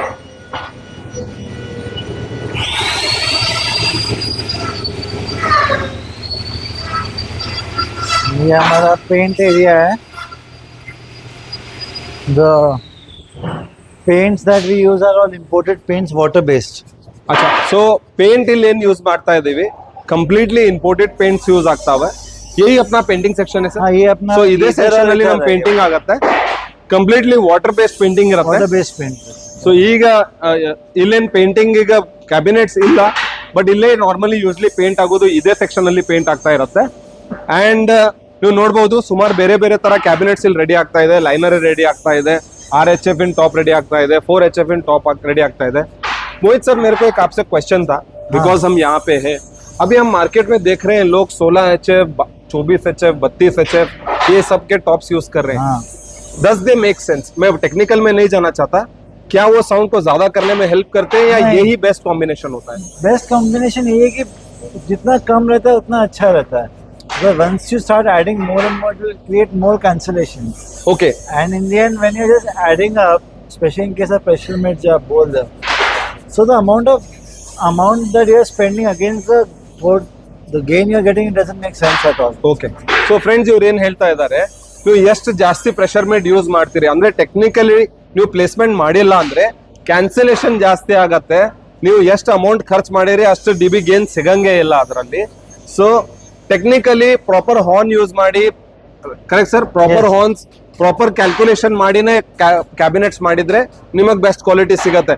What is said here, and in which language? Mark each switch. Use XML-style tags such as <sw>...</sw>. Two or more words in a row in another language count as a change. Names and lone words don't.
<hi>ये हमारा पेंट एरिया है.</hi> <en>The paints that we use are all imported paints, water based.</en> <hi>अच्छा,</hi> <kn>ಸೊ ಪೇಂಟ್ ಇಲ್ಲಿ ಏನ್ ಯೂಸ್ ಮಾಡ್ತಾ ಇದೀವಿ,</kn> <en>completely imported paints use</en> <kn>ಆಗ್ತಾವೆ.</kn> <hi>यही अपना</hi> <en>painting section</en> <hi>है सर. हाँ, ये अपना</hi> <kn>ಸೊ ಇದೇ ಸೆಕ್ಷನ್ ಅಲ್ಲಿ ನಮ್ ಪೇಂಟಿಂಗ್ ಆಗತ್ತೆ.</kn> <en>completely water based painting</en> <kn>ಇರುತ್ತೆ.</kn> <en>water based paint.</en> <kn>ಸೊ ಈಗ ಇಲ್ಲೇನ್ ಪೇಂಟಿಂಗ್ ಈಗ ಕ್ಯಾಬಿನೆಟ್ಸ್ ಇಲ್ಲ, ಬಟ್ ಇಲ್ಲೇ</kn> <en>normally usually</en> <kn>ಪೇಂಟ್ ಆಗೋದು ಇದೇ ಸೆಕ್ಷನ್ ಅಲ್ಲಿ ಪೇಂಟ್ ಆಗ್ತಾ ಇರುತ್ತೆ. ಅಂಡ್ ನೀವು ನೋಡಬಹುದು ಸುಮಾರು ಬೇರೆ ಬೇರೆ ತರ ಕ್ಯಾಬಿನೆಟ್ಸ್ ಇಲ್ಲಿ ರೆಡಿ ಆಗ್ತಾ ಇದೆ. ಲೈನರ್ ರೆಡಿ ಆಗ್ತಾ ಇದೆ,</kn> <en>RHF in top ready</en> <kn>ಆಗ್ತಾ ಇದೆ,</kn> <en>4HF in top ready</en> <kn>ಆಗ್ತಾ ಇದೆ.</kn> <hi>मोहित सर, मेरे को एक आपसे क्वेश्चन था, बिकॉज हम यहाँ पे हैं. अभी हम मार्केट में देख रहे हैं लोग 16HF, 24HF, 32HF ये सब के</hi> <en>tops use</en> <hi>कर रहे हैं. हाँ.</hi> <en>Does they make sense?</en> <hi>मैं टेक्निकल में नहीं जाना चाहता. क्या वो साउंड को ज्यादा करने में हेल्प करते हैं या नहीं. यही</hi> <en>best combination</en> <hi>होता है?</hi> <en>best combination</en> <hi>ये है कि जितना कम रहता है उतना अच्छा रहता है.</hi> <en>But once you start adding more and more, it will create more cancellation. Okay. And in the end, when you're just adding up, especially in case of pressure made job bold, so the amount that you're spending against the gain you're getting, it doesn't make sense at all.</en> <kn>ಓಕೆ.</kn> <en>so friends,</en> <kn>ಇವ್ರು ಏನ್ ಹೇಳ್ತಾ ಇದ್ದಾರೆ, ನೀವು ಎಷ್ಟು ಜಾಸ್ತಿ</kn> <en>pressure made</en> <kn>ಯೂಸ್ ಮಾಡ್ತೀರಿ ಅಂದ್ರೆ ಟೆಕ್ನಿಕಲಿ ನೀವು ಪ್ಲೇಸ್ಮೆಂಟ್ ಮಾಡಿಲ್ಲ ಅಂದ್ರೆ ಕ್ಯಾನ್ಸಲೇಷನ್ ಜಾಸ್ತಿ ಆಗತ್ತೆ. ನೀವು ಎಷ್ಟು ಅಮೌಂಟ್ ಖರ್ಚು ಮಾಡಿರಿ ಅಷ್ಟು</kn> <en>DB gain</en> <kn>ಸಿಗಂಗೆ ಇಲ್ಲ ಅದರಲ್ಲಿ. ಸೊ</kn> <en>technically proper horn use</en> <kn>ಮಾಡಿ,</kn> <en>correct sir, proper horns proper calculation</en> <kn>ಮಾಡಿನೇ ಕ್ಯಾಬಿನೆಟ್ಸ್ ಮಾಡಿದ್ರೆ ನಿಮಗೆ</kn> <en>best quality</en> <kn>ಸಿಗತ್ತೆ.</kn>